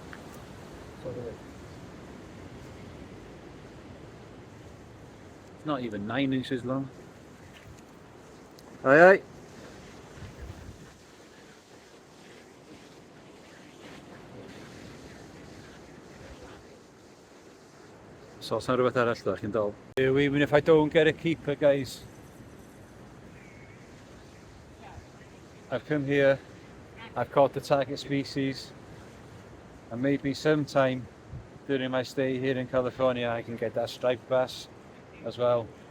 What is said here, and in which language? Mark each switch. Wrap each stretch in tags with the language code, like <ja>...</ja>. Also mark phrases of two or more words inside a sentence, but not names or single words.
<en>It's not even 9 inches long. Aye aye. So it's not</en> <cy>rhywbeth arall da chi'n dol.</cy> <en>Even if I don't get a keeper, guys, I've come here, I've caught the target species, and maybe sometime during my stay here in California I can get that striped bass as well.</en>